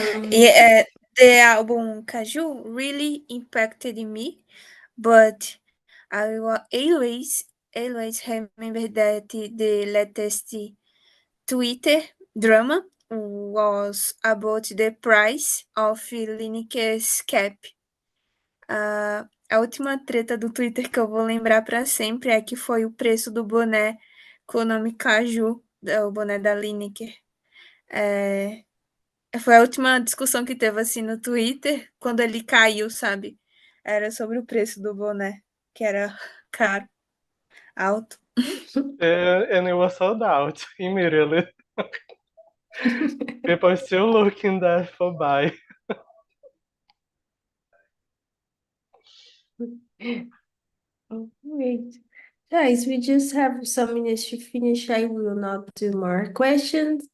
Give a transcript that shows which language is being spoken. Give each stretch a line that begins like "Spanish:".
English: Yeah, the album Caju really impacted me, but I always remember that the latest Twitter drama was about the price of Lineker's cap.
Portuguese: A última treta do Twitter que eu vou lembrar para sempre é que foi o preço do boné com o nome Caju, o boné da Lineker. Foi a última discussão que teve assim no Twitter, quando ele caiu, sabe? Era sobre o preço do boné, que era caro, alto.
English: And it was sold out immediately. People are still looking there for buy. Oh, great. Guys, we just have some minutes to finish. I will not do more questions.